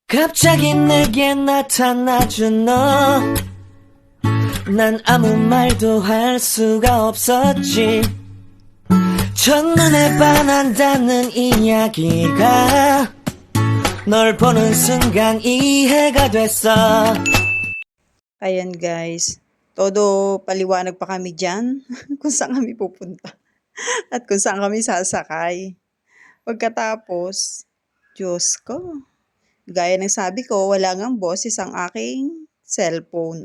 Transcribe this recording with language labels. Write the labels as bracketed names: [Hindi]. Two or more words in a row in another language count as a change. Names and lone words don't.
[Korean] 갑자기 내게 나타나준 너. 난 아무 말도 할 수가 없었지. 첫눈에 반한다는 이야기가 널 보는 순간 이해가 됐어. [Filipino] Ayan guys, todo paliwanag pa kami dyan kung saan kami pupunta at kung saan kami sasakay. Pagkatapos, Diyos ko, gaya ng sabi ko, wala ngang boses ang aking cellphone.